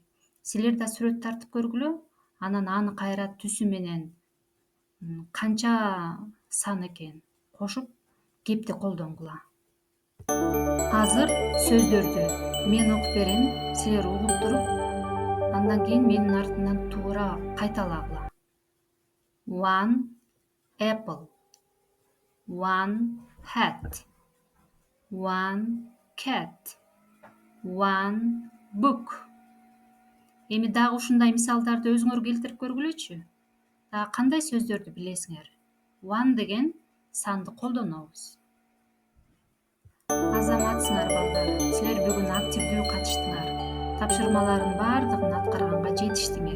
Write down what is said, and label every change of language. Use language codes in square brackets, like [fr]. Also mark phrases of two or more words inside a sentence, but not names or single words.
[ky] Силер да сүрөт тартып көргүлө, анан аны кайра түсү менен канча сан экен кошуп кепти колдонгула. Азыр сөздөрдү мен окуп берем, силер угуп туруп, андан кийин менин артымдан туура кайталагыла. [en] 1 apple, 1 hat, 1 cat, 1 book. [ky] Эми дагы ушундай мисалдарды өзүңөр келтирип көргүлөчү. Дагы кандай сөздөрдү билесиңер? 1 деген санды колдонобуз. Азаматсыңар балдар, силер бүгүн активдүү катыштыңар. Тапшырмалардын баардыгын аткарганга жетиштиңер.